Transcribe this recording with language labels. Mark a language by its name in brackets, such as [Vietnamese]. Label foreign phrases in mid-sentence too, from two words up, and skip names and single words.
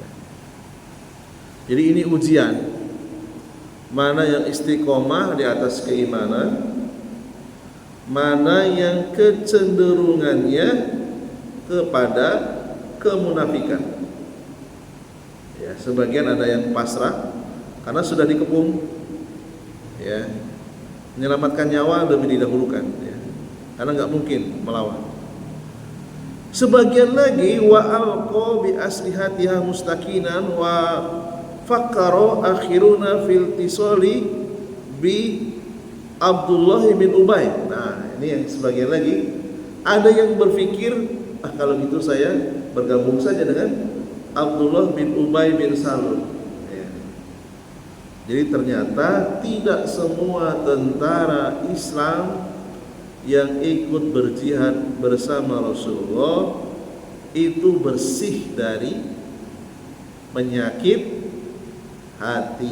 [Indonesian] Jadi ini ujian, mana yang istiqomah di atas keimanan, mana yang kecenderungannya kepada kemunafikan. Ya, sebagian ada yang pasrah karena sudah dikepung, ya, menyelamatkan nyawa lebih didahulukan, ya, karena nggak mungkin melawan. Sebagian lagi [Arabic] وألقى بأسلحتها مستقينا وفكر آخرون في الاتصال بعبد الله بن أبي. [Indonesian] Nah, ini yang sebagian lagi ada yang berpikir, kalau gitu saya bergabung saja dengan Abdullah bin Ubay bin Salul. Ya. Jadi ternyata tidak semua tentara Islam yang ikut berjihad bersama Rasulullah itu bersih dari penyakit hati.